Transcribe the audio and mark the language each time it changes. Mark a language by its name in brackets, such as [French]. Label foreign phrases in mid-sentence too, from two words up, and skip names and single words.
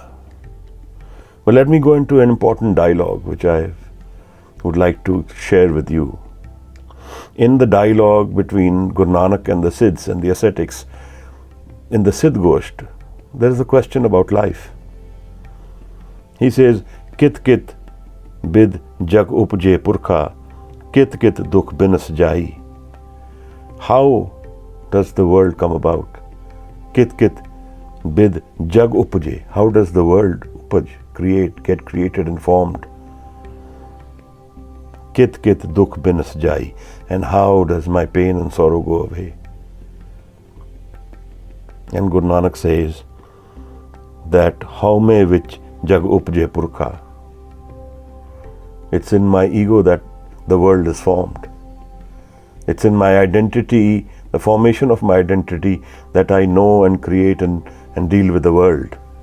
[English] But let me go into an important dialogue which I would like to share with you. In the dialogue between Guru Nanak and the Siddhs and the ascetics, in the Siddh Gosht, there is a question about life. He says, [Punjabi] ਕਿਤ ਕਿਤ ਬਿਧ ਜਗ ਉਪਜੇ ਪੁਰਖਾ, ਕਿਤ ਕਿਤ ਦੁਖ ਬਿਨਸ ਜਾਇ. [English] How does the world come about? [Punjabi] ਕਿਤ ਕਿਤ ਬਿਧ ਜਗ ਉਪਜੇ. [English] How does the world upaj, get created and formed? [Punjabi] ਕਿਤ ਕਿਤ ਦੁਖ ਬਿਨਸ ਜਾਇ. [English] And how does my pain and sorrow go away? And Guru Nanak says that how may which [Punjabi] ਜਗ ਉਪਜੇ ਪੁਰਖਾ. [English] It's in my ego that the world is formed. It's in my identity, the formation of my identity, that I know and create and deal with the world.